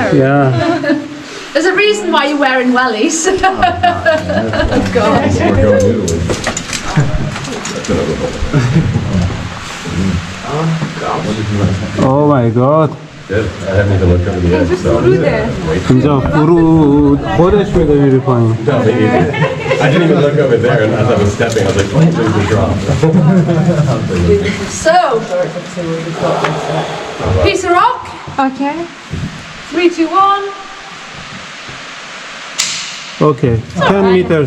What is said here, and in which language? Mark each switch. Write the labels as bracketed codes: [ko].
[en] Yeah. There's a reason why you're wearing wellies. God. We're going to Italy. Oh my God. Good. I haven't even looked over the edge, so. [fa] اینجا فرود خودش میده میری پایین. [en] No, me either. I didn't even look over there, and as I was stepping, I was like, oh, there's a drop. So, piece of rock. Okay. 3, 2, 1. Okay, 10 meters.